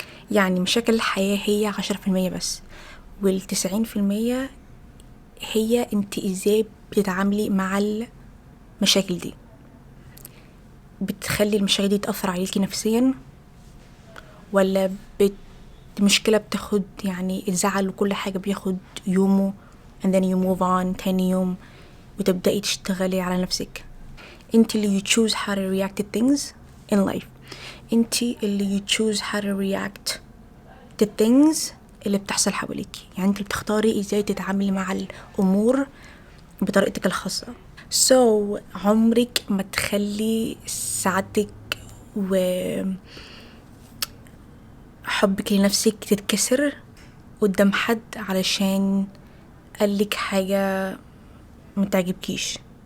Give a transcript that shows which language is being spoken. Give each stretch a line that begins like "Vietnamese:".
Arabic: يعني مشاكل الحياة هي 10% بس، وال90% هي انتي ازاي بتتعاملي مع المشاكل دي. بتخلي المشاكل دي تأثر عليكي نفسيا، ولا المشكلة بتاخد يعني الزعل وكل حاجة بياخد يومه
English: and then you move on
Arabic: تاني يوم وتبدأي تشتغلي على نفسك. انت اللي
English: you choose how to react to things in life. انت اللي you choose how to react to things
Arabic: اللي بتحصل حواليكي. يعني انت اللي بتختاري ازاي تتعاملي مع الأمور بطريقتك الخاصة. so عمرك ما تخلي سعادتك وحبك لنفسك تتكسر قدام حد علشان قالك حاجة متعجبكيش.